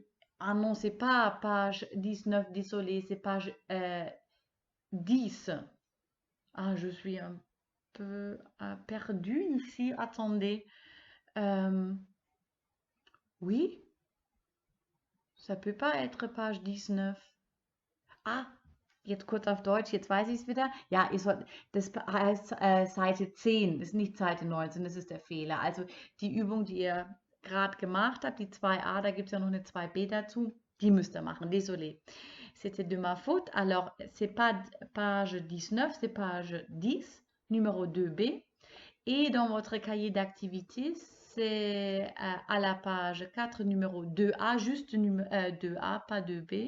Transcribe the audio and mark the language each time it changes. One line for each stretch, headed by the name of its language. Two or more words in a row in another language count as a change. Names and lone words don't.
French: Ah non, c'est pas page 19, désolé, c'est page 10. Ah, je suis un peu perdue ici. Attendez. Oui, ça peut pas être page 19.
German: Ah, jetzt kurz auf Deutsch, jetzt weiß ich es wieder. Ja, das heißt Seite 10, ist nicht Seite 19, das ist der Fehler. Also die Übung, die ihr gerade gemacht habt, die 2a, da gibt es ja noch eine 2b dazu, die müsst ihr machen,
French: désolé. C'était de ma faute. Alors, c'est pas page 19, c'est page 10, numéro 2b. Et dans votre cahier d'activité, c'est à la page 4, numéro 2a, juste 2a, pas 2b.